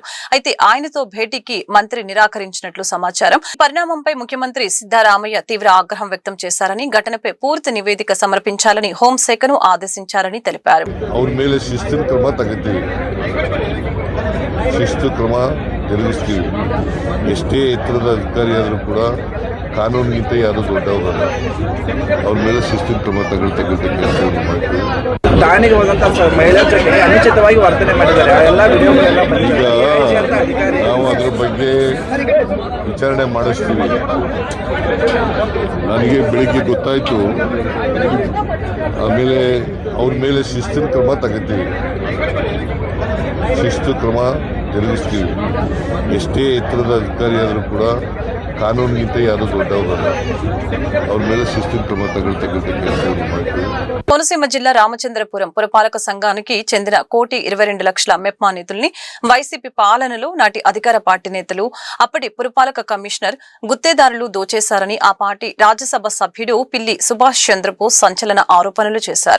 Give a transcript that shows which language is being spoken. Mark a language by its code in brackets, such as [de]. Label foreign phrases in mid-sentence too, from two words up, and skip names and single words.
[te] అయితే ఆయనతో భేటీకి మంత్రి నిరాకరించినట్లు సమాచారం. పరిణామంపై ముఖ్యమంత్రి సిద్ధరామయ్య తీవ్ర ఆగ్రహం వ్యక్తం చేశారని, ఘటనపై పూర్తి నివేదిక సమర్పించాలని హోంశాఖను ఆదేశించారని తెలిపారు. [kn] ಜರ್ನಲಿಸ್ಟ್ಗೆ ಎಷ್ಟೇ ಎತ್ತರದ ಅಧಿಕಾರಿ ಆದರೂ ಕೂಡ ಕಾನೂನಿಗಿಂತ ಯಾರು ದೊಡ್ಡವರಲ್ಲ. ಅವ್ರ ಮೇಲೆ ಶಿಸ್ತಿನ ಕ್ರಮ ತಗೊಳ್ತಕ್ಕಂಥ ಕೆಲಸವನ್ನು ಮಾಡ್ತೀವಿ. ಠಾಣೆಗೆ ಹೋದಂತ ಮಹಿಳಾ ಜೊತೆಗೆ ಅನುಚಿತವಾಗಿ ವರ್ತನೆ ಮಾಡಿದ್ದಾರೆ. ಎಲ್ಲ ವಿಡಿಯೋಗಳೆಲ್ಲ ಈಗ ನಾವು ಅದ್ರ ಬಗ್ಗೆ ವಿಚಾರಣೆ ಮಾಡಿಸ್ತೀವಿ. ನನಗೆ ಬೆಳಿಗ್ಗೆ ಗೊತ್ತಾಯಿತು, ಆಮೇಲೆ ಅವ್ರ ಮೇಲೆ ಶಿಸ್ತಿನ ಕ್ರಮ ತಗೋತೀವಿ. ಶಿಸ್ತು ಕ್ರಮ ಜರುಗಿಸ್ತೀವಿ. ಎಷ್ಟೇ ಎತ್ತರದ ಅಧಿಕಾರಿ ಆದರೂ ಕೂಡ ಕಾನೂನಿಗಿಂತ ಯಾರು ದೊಡ್ಡವರಲ್ಲ. ಅವ್ರ ಮೇಲೆ ಶಿಸ್ತಿನ ಕ್ರಮ ತಗೊಳ್ತಕ್ಕಂಥ ಕೆಲಸವನ್ನು ಮಾಡ್ತೀವಿ. [te] కోనసీమ జిల్లా రామచంద్రపురం పురపాలక సంఘానికి చెందిన 1,22,00,000 మెప్మా నిధుల్ని వైసీపీ పాలనలో నాటి అధికార పార్టీ నేతలు, అప్పటి పురపాలక కమిషనర్ గుత్తేదారులు దోచేశారని ఆ పార్టీ రాజ్యసభ సభ్యుడు పిల్లి సుభాష్ చంద్రబోస్ సంచలన ఆరోపణలు చేశారు.